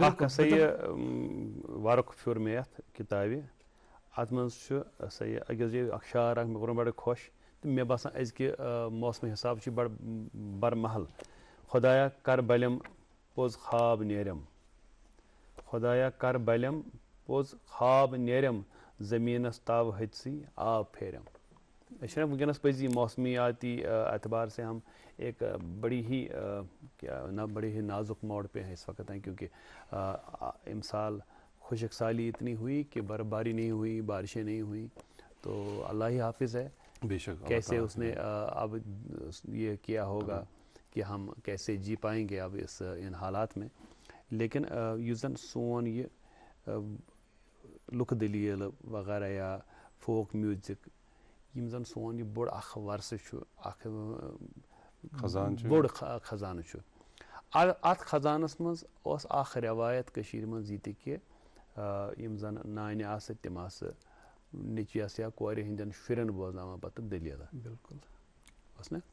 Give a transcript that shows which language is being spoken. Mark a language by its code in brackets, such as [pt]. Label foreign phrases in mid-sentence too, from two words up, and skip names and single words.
[ks] اکھ ہسا یہِ وارُک پھیوٗر مےٚ یتھ کِتابہِ اتھ منٛز چھُ ہسا یہِ أکِس جایہِ اکھ شعر اکھ مےٚ کوٚر بڑٕ خۄش تہٕ مےٚ باسان أزکہِ موسمہٕ حساب چھُ بڑٕ برمحل. خۄدایا کر بلیم پوٚز خواب نیریم خۄدایا کر بلیم پوٚز خواب نیریم زمیٖنس تاو ہتسٕے آب پھیریم. أسۍ چھِنہ وٕنکیٚنس پٔزی [ur] موسمیاتی اعتبار سے ہم ایک بڑی ہی نازک موڑ پہ ہیں اس وقت ہیں کیونکہ امسال خشک سالی اتنی ہوئی کہ برف باری نہیں ہوئی بارشیں نہیں ہوئیں تو اللہ ہی حافظ ہے کیسے اس نے اب یہ کیا ہوگا کہ ہم کیسے جی پائیں گے اب ان حالات میں. [ks] لیکن یُس زن سون یہ لُکہٕ دٔلیٖل وغیرہ یا [en] folk music [ks] یِم زن سون یہِ بوٚڑ اکھ ورثہٕ چھُ اکھ بوٚڑ خزانہٕ چھُ اتھ خزانس منٛز اوس اکھ رٮ۪وایت کٔشیٖرِ منٛز یہِ تہِ کہِ یِم زن نانہِ آسہٕ تِم آسہٕ نیٚچوِس یا کورِ ہٕنٛدٮ۪ن شُرٮ۪ن بوزناوان پتہٕ دٔلیٖلہٕ اوس نا